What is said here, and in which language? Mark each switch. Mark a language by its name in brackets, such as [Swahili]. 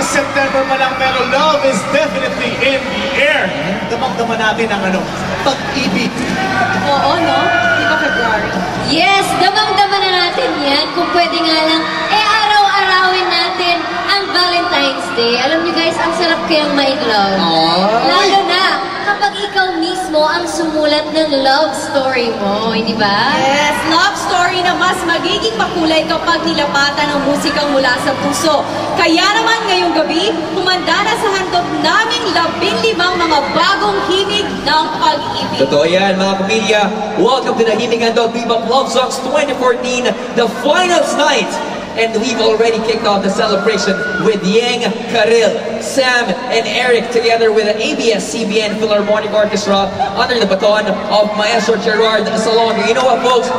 [English] September [Filipino] pa lang pero [English] love is definitely in the air. [Filipino] Damang-dama natin ang pag-ibig. Oo, no? Di ba February? Yes, damang-dama na natin yan. Kung pwede nga lang, araw-arawin natin ang Valentine's Day. Alam niyo guys, ang sarap kayang ma-in-love. Lalo na kapag ikaw mismo ang sumulat ng love story mo, hindi ba? Yes, love story na mas magiging makulay kapag nilapatan ng musikang mula sa puso. Kaya naman ngayong gabi, humanda na sa handog naming 15 mga bagong himig ng pag-ibig. Totoo yan, mga pamilya. [English] Welcome to the Himig Handog Bebop Love Songs 2014, the finals night. And we've already kicked off the celebration with Yang, Karil, Sam, and Eric together with the ABS-CBN Philharmonic Orchestra under the baton of Maestro Gerard Salonga. You know what, folks?